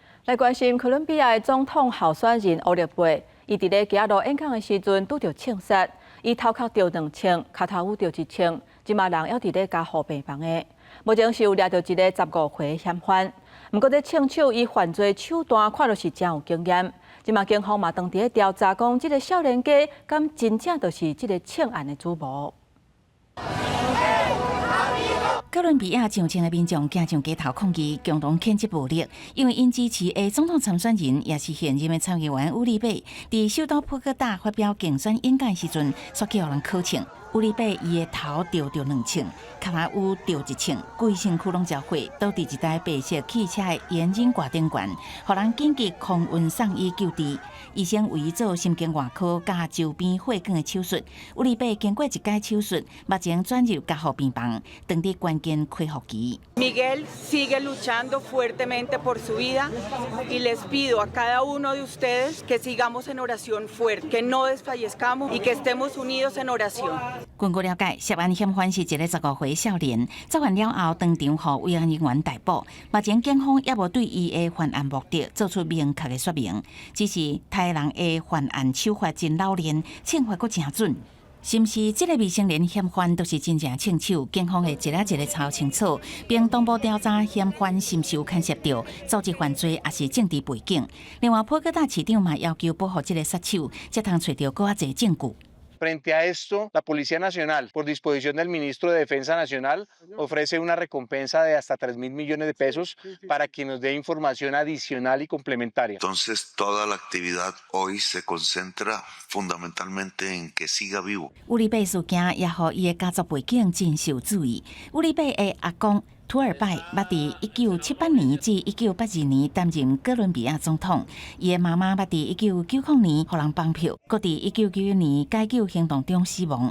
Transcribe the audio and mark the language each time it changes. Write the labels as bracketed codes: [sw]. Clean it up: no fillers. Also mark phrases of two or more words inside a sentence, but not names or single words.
[nan] 来关心哥伦比亚的总统候选人乌利贝，伊伫咧行路演讲的时阵拄着枪杀，伊头壳着2枪，脚头有着1枪，即马人还伫咧加护病房的。目前是有抓到一个15岁嫌犯，不过这枪手伊犯罪手段看就是真有经验。即马警方嘛当伫咧调查，讲即个少年家敢真正就是即个枪案的主谋。哥伦比亚上千个民众行上街头抗议，共同谴责暴力，因为因支持的总统参选人也是现任的参议员乌利贝，伫首都波哥大发表竞选演讲时阵，煞叫人考枪。乌利贝伊的头着2枪，脚头有着1枪，规身躯拢焦毁，倒伫一台白色汽车的烟引挂顶悬，互人紧急空运送医救治。医生为伊做心经外科加周边血管的手术。乌利贝经过1届手术，目前转入加护病房，等伫关键恢复期。 [es] Miguel sigue luchando fuertemente por su vida y les pido a cada uno de ustedes que sigamos en oración fuerte, que no desfallezcamos y que estemos unidos en oración. [nan] 根据了解，涉案嫌犯是一个15岁少年，作案了后当场互慰安人员逮捕。目前警方也无对伊的犯案目的做出明确的说明，只是台人的犯案手法真老练，枪法阁真准。是毋是这个未成年嫌犯都是真正枪手？警方会一个一个查清楚，并同步调查嫌犯是毋是有牵涉到组织犯罪，还是政治背景。另外，波哥大市长嘛要求保护这个杀手，才通找到更侪证据。 [es] Frente a esto, la Policía Nacional, por disposición del Ministro de Defensa Nacional, ofrece una recompensa de hasta 3.000 millones de pesos para quien nos dé información adicional y complementaria. Entonces, toda la actividad hoy se concentra fundamentalmente en que siga vivo. [nan] 乌利贝事件也互伊的家族背景真受注意。乌利贝的阿公 图尔拜捌伫1978年至1982年担任哥伦比亚总统，伊的妈妈捌伫1990年互人绑票，搁伫1991年解救行动中死亡。